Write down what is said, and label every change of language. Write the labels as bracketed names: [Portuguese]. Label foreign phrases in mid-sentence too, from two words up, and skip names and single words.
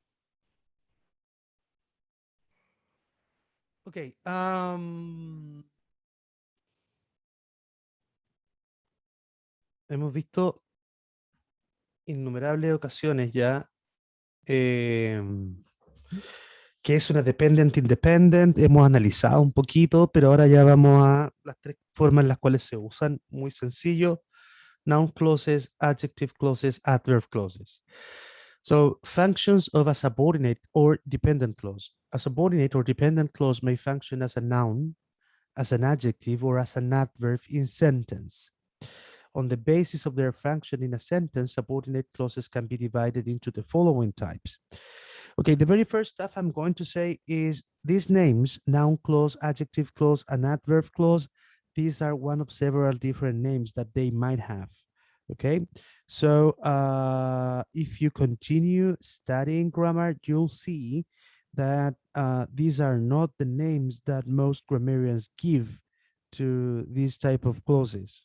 [Spanish] Ok. Hemos visto innumerables ocasiones ya que es una [English] dependent independent. [Spanish] Hemos analizado un poquito, pero ahora ya vamos a las tres formas en las cuales se usan. Muy sencillo. [English] Noun clauses, adjective clauses, adverb clauses. So functions of a subordinate or dependent clause. A subordinate or dependent clause may function as a noun, as an adjective, or as an adverb in sentence. On the basis of their function in a sentence, subordinate clauses can be divided into the following types. Okay, the very first stuff I'm going to say is these names, noun clause, adjective clause, and adverb clause, these are one of several different names that they might have. Okay, so if you continue studying grammar, you'll see that these are not the names that most grammarians give to these type of clauses.